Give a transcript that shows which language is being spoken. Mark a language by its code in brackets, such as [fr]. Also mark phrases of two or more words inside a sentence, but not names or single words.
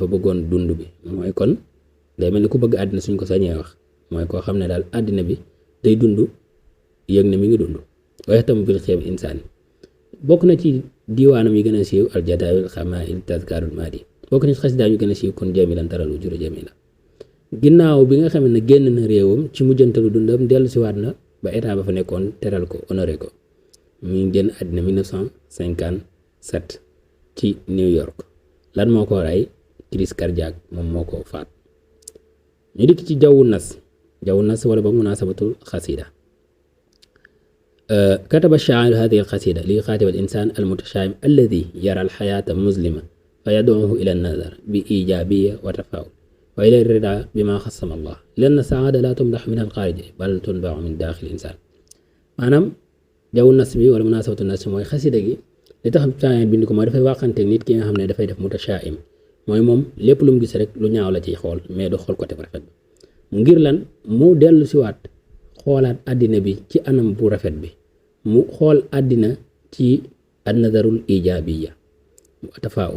[wo] bëggoon dund bi mooy kon day mel ni ku bëgg àddina suñ ko sañee wax mooy koo xam ne daal àddina bi day dund yëg ne mi ngi dund waaye tam bil xeeb insaan bokk na ci diwaanam yi gën a siiw al jadaawil xamaa'il tazkarul maadi bokk na ci xasidaam yi gën a siiw kun jamilan taral wujura jamila ginnaaw bi nga xam ne génn na réewam ci mujjantalu dundam dellu si waat na ba état ba fa nekkoon teral ko honoré ko mu ngi génn àddina 1957 ci New York. lan moo ko rey [fr] crise cardiaque [wo] moom moo ko faat. ñu dikk ci [ar] جو النص [wo] wala ba [ar] مناسبة القصيدة. كتب الشاعر هذه القصيدة ليخاطب الإنسان المتشائم الذي يرى الحياة مظلمة فيدعوه إلى النظر بإيجابية وتفاؤل وإلى الرضا بما خصم الله لأن السعادة لا تمدح من الخارج بل تنبع من داخل الإنسان. [wo] maanaam [ar] جو النص [wo] bi wala [ar] مناسبة النص [wo] mooy xasida gi li tax shaa'ir bind ko mooy dafay waxante nit ki nga xam ne dafay def mutashaa'im mooy moom lépp lu mu gis rek lu ñaaw la ciy xool mais du xool côté bu rafet bi ngir lan mu dellu si waat xoolaat àddina bi ci anam bu rafet bi mu xool àddina ci [ar] النظرة الإيجابية التفاؤل